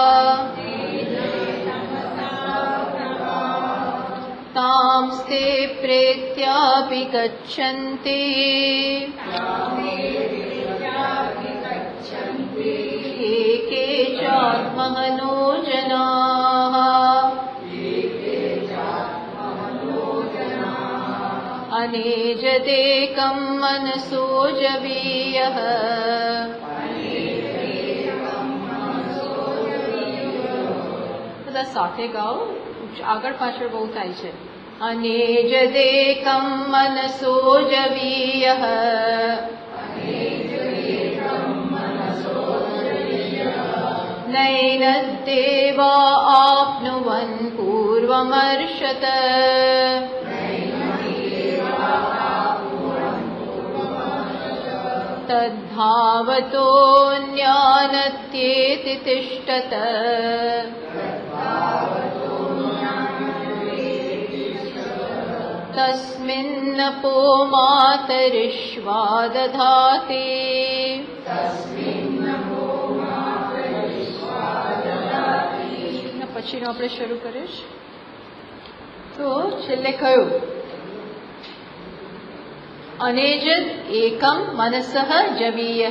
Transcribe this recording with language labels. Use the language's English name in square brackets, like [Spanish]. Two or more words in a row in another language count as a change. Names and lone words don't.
[Sanskrit] तांस्ते प्रेत्यापि गच्छन्ति एके चात्मनो जनाः अनेजदेकं मनसो जवीयः [Gujarati] બધા સાથે ગાઓ, આગળ પાછળ બહુ થાય છે। [Sanskrit] अनेजदेकं मनसो जवीयः नैनद्देवा आप्नुवन् पूर्वमर्षत तद्धावतोऽन्यानत्येति तिष्ठत तस्मिन्नपो मातरिश्वा दधाति। [Gujarati] પછીનો આપણે શરૂ કરીશ તો છેલ્લે કહ્યું [Sanskrit] अनेजद एकम मनसः जवीयः।